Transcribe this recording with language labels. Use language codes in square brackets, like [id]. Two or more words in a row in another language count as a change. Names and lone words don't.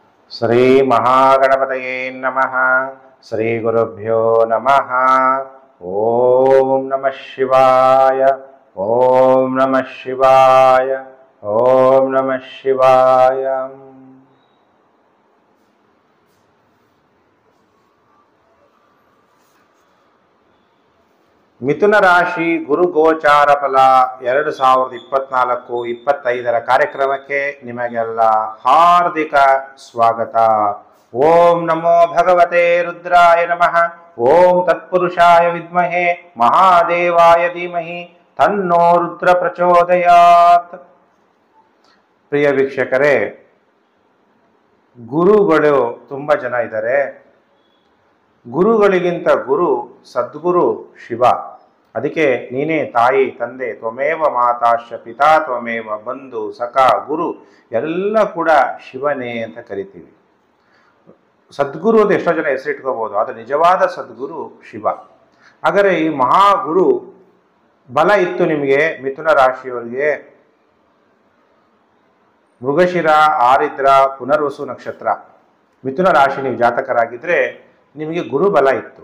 [sa] ಶ್ರೀ ಮಹಾಗಣಪತಯೇ ನಮಃ. ಶ್ರೀ ಗುರುಭ್ಯೋ ನಮಃ. ಓಂ ನಮಃ ಶಿವಾಯ. ಓಂ ನಮಃ ಶಿವಾಯ. ಓಂ ನಮಃ ಶಿವಾಯ. [kn] ಮಿಥುನ ರಾಶಿ ಗುರು ಗೋಚಾರ ಫಲ 2024-25 ಕಾರ್ಯಕ್ರಮಕ್ಕೆ ನಿಮಗೆಲ್ಲ ಹಾರ್ದಿಕ ಸ್ವಾಗತ. [sa] ಓಂ ನಮೋ ಭಗವತೆ ರುದ್ರಾಯ ನಮಃ. ಓಂ ತತ್ಪುರುಷಾಯ ವಿದ್ಮಹೇ ಮಹಾದೇವಾಯ ಧೀಮಹಿ ತನ್ನೋ ರುದ್ರ ಪ್ರಚೋದಯಾತ್. [kn] ಪ್ರಿಯ ವೀಕ್ಷಕರೇ, ಗುರುಗಳು ತುಂಬ ಜನ ಇದ್ದಾರೆ. ಗುರುಗಳಿಗಿಂತ ಗುರು ಸದ್ಗುರು ಶಿವ. ಅದಕ್ಕೆ ನೀನೇ ತಾಯಿ ತಂದೆ, [sa] ತ್ವಮೇವ ಮಾತಾಶ್ಚ ಪಿತಾ ತ್ವಮೇವ ಬಂಧು ಸಖ ಗುರು [kn] ಎಲ್ಲ ಕೂಡ ಶಿವನೇ ಅಂತ ಕರಿತೀವಿ. ಸದ್ಗುರು ಅಂತ ಎಷ್ಟೋ ಜನ ಹೆಸರಿಟ್ಕೋಬಹುದು, ಆದರೆ ನಿಜವಾದ ಸದ್ಗುರು ಶಿವ. ಹಾಗಾದರೆ ಈ ಮಹಾಗುರು ಬಲ ಇತ್ತು ನಿಮಗೆ ಮಿಥುನ ರಾಶಿಯವರಿಗೆ. ಮೃಗಶಿರ, ಆರಿದ್ರ, ಪುನರ್ವಸು ನಕ್ಷತ್ರ ಮಿಥುನ ರಾಶಿ ನೀವು ಜಾತಕರಾಗಿದ್ದರೆ ನಿಮಗೆ ಗುರು ಬಲ ಇತ್ತು.